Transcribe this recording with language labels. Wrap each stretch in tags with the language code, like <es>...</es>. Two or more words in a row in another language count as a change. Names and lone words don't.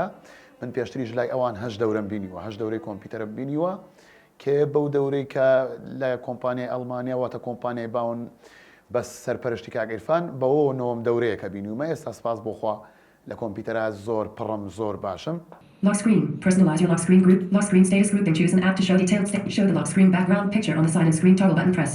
<ckb>من پێشتریش لای ئەوان هەش دەورەم بینیوە، هەش دەورەی کۆمپیوتەرە بینیوە کە بەو دەورەی کە لە کۆمپانیای ئەڵمانیا واتە کۆمپانیای باون بەس سەرپەرشتی کاک عیرفان بەوە نۆم دەورەیەکە بینیومە. ئێستا سپاس بۆخوا لە کۆمپیوتەرە زۆر پڕم، زۆر باشم.</ckb> <en>Lock screen. Personalize your lock screen group. Lock screen status group and choose an app to show detailed show the lock screen background picture on the sign-in screen. Toggle button pressed.</en>